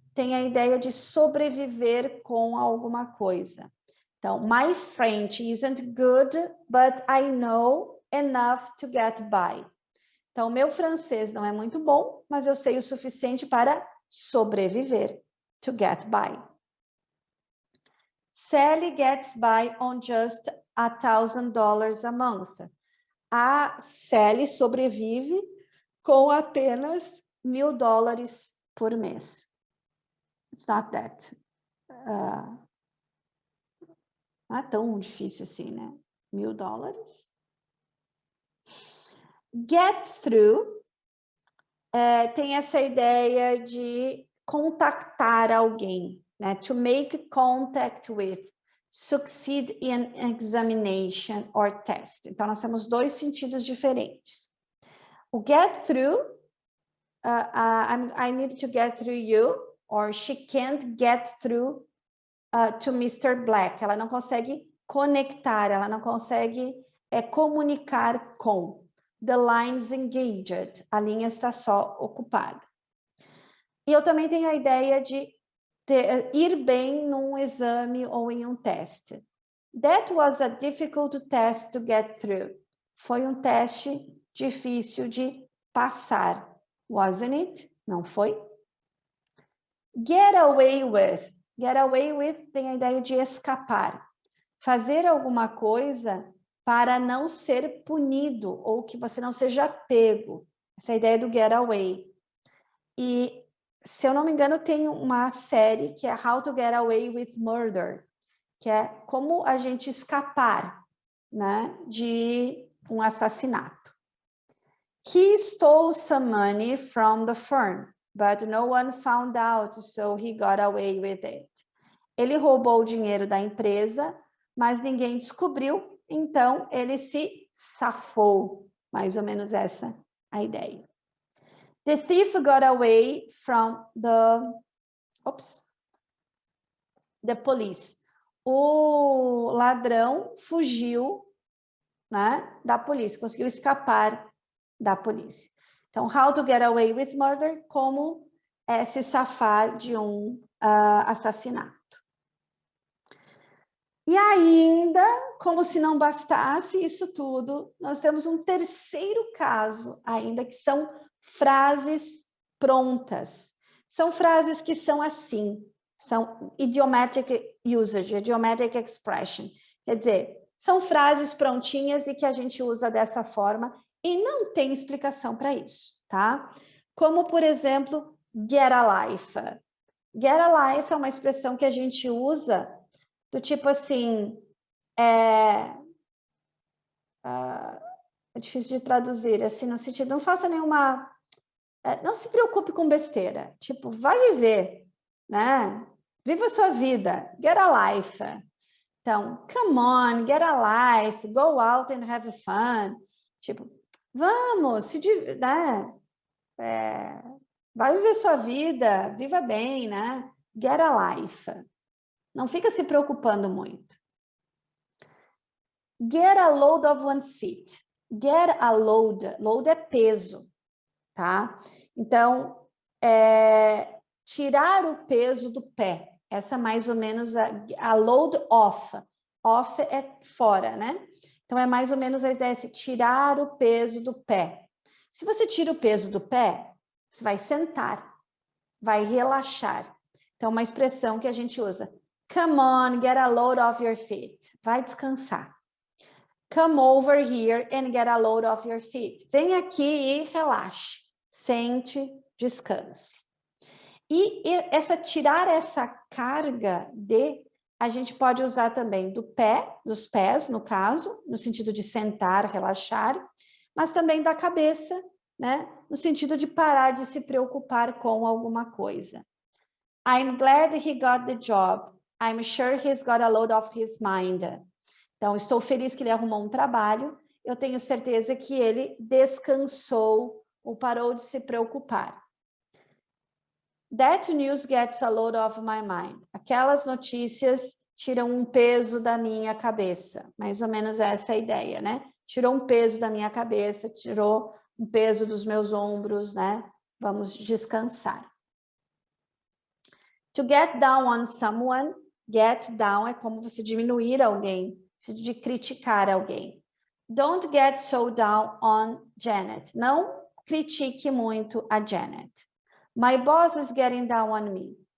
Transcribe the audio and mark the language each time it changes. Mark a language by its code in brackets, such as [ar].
[pt] tem a ideia de sobreviver com alguma coisa. Então, [en] my French isn't good, but I know enough to get by. [pt] Então, meu francês não é muito bom, mas eu sei o suficiente para sobreviver, [en] to get by. Sally gets by on just $1,000 a month. [pt] A Sally sobrevive com apenas $1.000 por mês. [en] It's not that. [pt] Não é tão difícil assim, né? $1.000. Get through tem essa ideia de contactar alguém, né? [en] To make contact with, succeed in examination or test. [pt] Então, nós temos dois sentidos diferentes. [en] O get through, I need to get through you, or she can't get through to Mr. Black. [pt] Ela não consegue conectar, ela não consegue comunicar com. [en] The line's engaged, [pt] a linha está só ocupada. E eu também tenho a ideia de ir bem num exame ou em um teste. [en] That was a difficult test to get through. [pt] Foi um teste difícil de passar. [en] Wasn't it? [pt] Não foi? [en] Get away with. [pt] Get away with tem a ideia de escapar. Fazer alguma coisa para não ser punido ou que você não seja pego. Essa é a ideia do get away. E, se eu não me engano, tem uma série que é How to Get Away with Murder, que é como a gente escapar, né, de um assassinato. [en] He stole some money from the firm, but no one found out, so he got away with it. [pt] Ele roubou o dinheiro da empresa, mas ninguém descobriu, então ele se safou. Mais ou menos essa a ideia. [en] The thief got away from the police. [pt] O ladrão fugiu, né, da polícia, conseguiu escapar da polícia. Então, how to get away with murder, como se safar de um assassinato. E ainda, como se não bastasse isso tudo, nós temos um terceiro caso ainda, que são frases prontas. São frases que são assim, são [en] idiomatic usage, idiomatic expression. [pt] Quer dizer, são frases prontinhas e que a gente usa dessa forma e não tem explicação para isso, tá? Como, por exemplo, get a life. Get a life é uma expressão que a gente usa do tipo assim, é difícil de traduzir, assim, no sentido, não faça nenhuma, não se preocupe com besteira, tipo, vai viver, né? Viva a sua vida, get a life. Então, [en] come on, get a life, go out and have fun. [pt] Tipo, vamos, né? Vai viver sua vida, viva bem, né? Get a life. Não fica se preocupando muito. [en] Get a load of one's feet. Get a load. [pt] Load é peso, tá? Então, tirar o peso do pé. Essa mais ou menos a load off. Off é fora, né? Então, é mais ou menos a ideia de tirar o peso do pé. Se você tira o peso do pé, você vai sentar, vai relaxar. Então, uma expressão que a gente usa. [en] Come on, get a load off your feet. [pt] Vai descansar. [en] Come over here and get a load off your feet. [pt] Vem aqui e relaxe. Sente, descanse. E tirar essa carga a gente pode usar também dos pés, no caso, no sentido de sentar, relaxar, mas também da cabeça, né? No sentido de parar de se preocupar com alguma coisa. [en] I'm glad he got the job. I'm sure he's got a load off his mind. [pt] Então, estou feliz que ele arrumou um trabalho. Eu tenho certeza que ele descansou ou parou de se preocupar. [en] That news gets a load off my mind. [pt] Aquelas notícias tiram um peso da minha cabeça. Mais ou menos essa é a ideia, né? Tirou um peso da minha cabeça, tirou um peso dos meus ombros, né? Vamos descansar. [en] To get down on someone, [pt] get down é como você diminuir alguém, de criticar alguém. [en] Don't get so down on Janet. [pt] Não critique muito a Janet. [en] My boss is getting down on me.